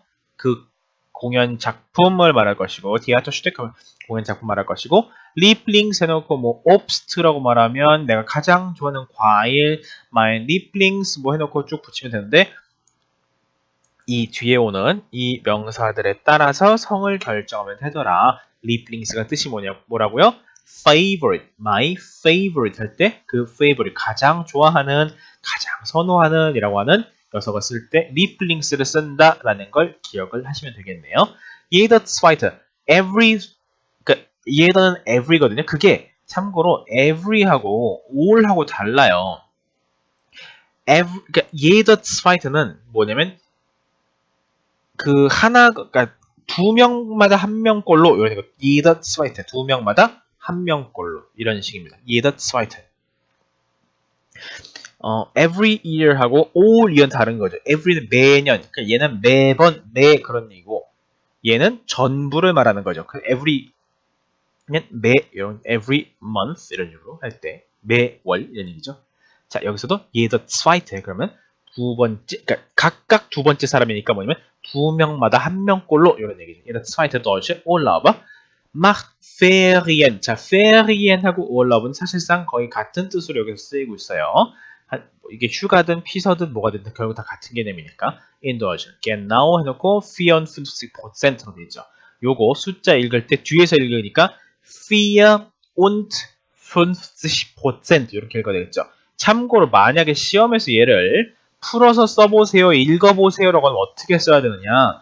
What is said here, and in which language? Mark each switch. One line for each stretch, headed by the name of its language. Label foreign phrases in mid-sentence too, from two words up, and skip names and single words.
Korean: 그 공연 작품을 말할 것이고 Theaterstück 하면 공연 작품 말할 것이고 Lieblings 해놓고 뭐 Obst라고 말하면 내가 가장 좋아하는 과일
German: mein Lieblings
Korean: 뭐 해놓고 쭉 붙이면 되는데 이 뒤에 오는 이 명사들에 따라서 성을 결정하면 되더라. Lieblings가 뜻이 뭐라고요?
English: favorite, my favorite
Korean: 할 때 그 favorite 가장 좋아하는 가장 선호하는 이라고 하는 녀석을 쓸 때 Lieblings를 쓴다라는 걸 기억을 하시면 되겠네요.
German: jeder zweite,
Korean: every jeder는 every거든요. 그게 참고로 every하고 all하고 달라요. 그러니까
German: jeder zweite
Korean: 는 뭐냐면 그 하나 그러니까 두 명마다 한 명꼴로 이러니까
German: jeder zweite
Korean: 두 명마다 한 명꼴로 이런 식입니다.
German: jeder zweite.
English: every year
Korean: 하고 all 이건 다른 거죠. every는 매년, 그러니까 얘는 매번 매 그런 얘기고 얘는 전부를 말하는 거죠. every 매 이런
English: every month
Korean: 이런 식으로 할 때 매월 이런 얘기죠. 자 여기서도
German: jeder zweite
Korean: 그러면 두 번째 그러니까 각각 두 번째 사람이니까 뭐냐면 두 명마다 한 명꼴로 이런 얘기죠.
German: jeder zweite Deutsche Urlauber macht Ferien.
Korean: 자 Ferien하고 Urlaub은 사실상 거의 같은 뜻으로 여기서 쓰이고 있어요. 이게 휴가든 피서든 뭐가 됐든 결국 다 같은 개념이니까
German: in Deutschland genau
Korean: 해놓고 54%로 되죠. 요거 숫자 읽을 때 뒤에서 읽으니까 54% 이렇게 읽어야 되겠죠. 참고로 만약에 시험에서 얘를 풀어서 써보세요, 읽어보세요라고 하면 어떻게 써야 되느냐?